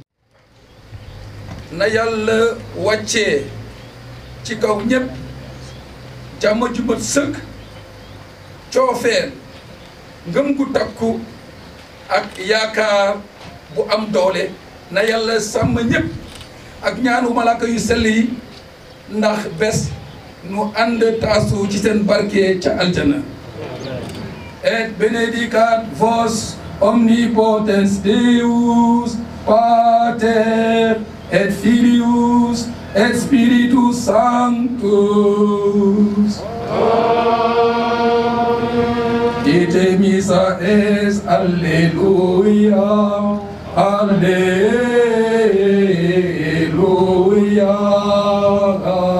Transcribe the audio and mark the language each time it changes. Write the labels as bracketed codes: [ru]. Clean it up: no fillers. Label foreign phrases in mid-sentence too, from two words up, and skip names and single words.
[wo] na yàlla wàccee ci kaw ñëpp jàmm ju mat sëkk coofeel ngëm gu takku ak yaakaar bu am doole na yàlla sàmm ñëpp ak ñaanu malaaka yu sell yi ndax bés nu ànd taasu ci seen barke ca aljana [la] et benedicat vos omnipotens Deus Pater et Filius et Spiritus Sanctus. Ite missa es alleluia, alleluia.